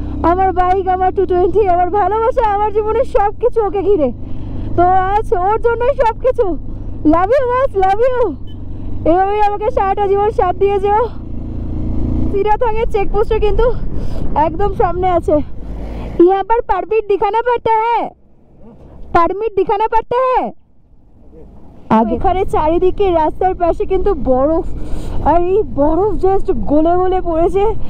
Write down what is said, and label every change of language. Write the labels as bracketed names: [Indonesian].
[Bangla] আমার বাইক, আমার 220, আমার ভালোবাসা, আমার জীবনের সব কিছু ওকে ঘিরে। তো আজ ওর জন্যই সব কিছু। Love you bus, love you. এভাবেই আমাকে সারাটা জীবন সাথ দিয়ে যাও। সিরাথাঙের চেকপোস্টে কিন্তু একদম সামনে আছে। [Hindi] यहाँ पर परमिट दिखाना पड़ता है, परमिट दिखाना पड़ता है। [Bangla] এখানে চারিদিকে রাস্তার পাশে কিন্তু বরফ, আর এই বরফ জাস্ট গলে গলে পড়েছে।